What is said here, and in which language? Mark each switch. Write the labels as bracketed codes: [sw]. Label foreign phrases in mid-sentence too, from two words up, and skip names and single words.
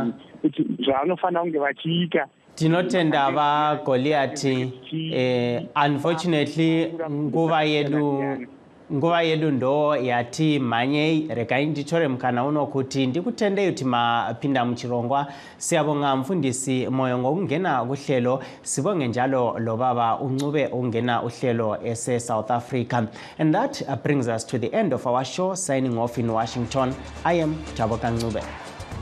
[sn] kuti zvavanofanira kunge vachiita. Tinotenda vaGoliathi. Unfortunately nguva yedu ndo yati manyei. Regai nditore mukana uno kuti ndikutendei kuti mapinda muchirongwa. [nd] Siyabonga mfundisi Moyo ngokungena kuhlelo, sibonge njalo lo baba uNcube ungena uhlelo ese South Africa. [en] And that brings us to the end of our show. Signing off in Washington, I am Taboka Ncube.